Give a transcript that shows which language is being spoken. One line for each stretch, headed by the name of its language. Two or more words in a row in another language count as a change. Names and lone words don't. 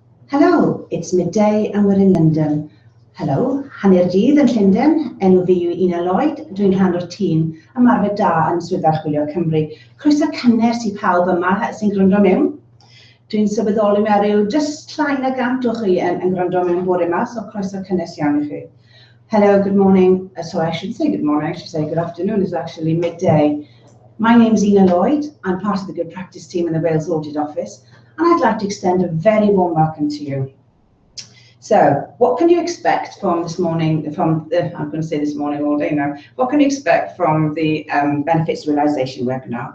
English: Hello, it's midday and we're in London. Hello,
Welsh: hanner dydd yn Llundain, enw fi yw Una Lloyd, dwi'n rhan o'r tîm ymarfer da yn Swyddfa Archwilio Cymru. Croeso cynnes i pawb yma sy'n gwrando mewn. Dwi'n sylweddoli mae ryw just llai na gant o chi yn gwrando mewn bore yma, so croeso cynnes iawn i chi.
English: Hello, good morning. So I should say good morning, I should say good afternoon, it's actually midday. My name's Una Lloyd, I'm part of the Good Practice team in the Wales Audit Office, and I'd like to extend a very warm welcome to you. So, what can you expect from this morning, I'm going to say this morning all day now, what can you expect from the Benefits Realisation webinar?